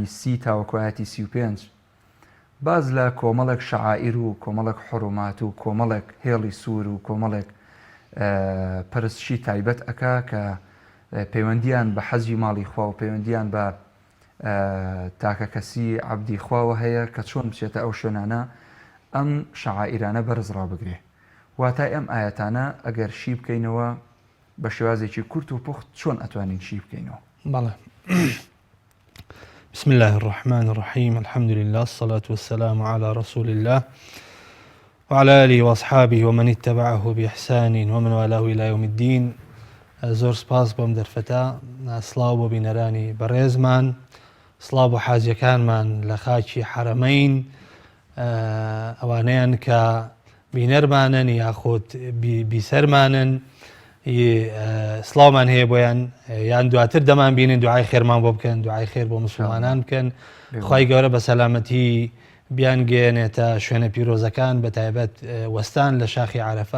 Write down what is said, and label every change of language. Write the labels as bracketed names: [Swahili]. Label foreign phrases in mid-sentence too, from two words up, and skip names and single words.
[Central Kurdish] 30 تاوەکو ئاەتی 35 باز لە کۆمەڵێک شەعائیر و کۆمەڵێک حڕومات و کۆمەڵێک هێڵی سوور و کۆمەڵێک پەرستشی تایبەت ئەکا کە پەیوەندیان بە حەزی ماڵی خوا و پەیوەندیان بە تاکە کەسی عەبدی خواوە هەیە کە چۆن بچێتە ئەو شوێنانە ئەم شەعائیرانە بەرزڕا بگرێ. واتای ئەم ئاەتانە ئەگەر شی بکەینەوە بە شێوازێکی کورت و پوخت چۆن ئەتوانین شی بکەینەوە؟ بەڵێ. [Arabic] بسم الله الرحمن الرحيم الحمد لله الصلاة والسلام على رسول الله وعلى آله وأصحابه ومن اتبعه بإحسان ومن والاه إلى يوم الدين. [Central Kurdish] زۆر سپاس بۆم دەرفەتە، سڵاو بۆ بینەرانی بەڕێزمان، سڵاو بۆ حاجیەکانمان لە خاکی حرەمەین، ئەوانەیان کە بینەرمانن یاخود بیسەرمانن، سڵاومان هەیە بۆیان یان دواتر دەمان بینن دوعای خێرمان بۆ بکەن، دوعای خێر بۆ مسلمانان بکەن، خوای گەورە بە سەلامەتی بیان گەێنێتە شوێنە پیرۆزەکان، بە تایبەت وەستان لە شاخی عەرەفە.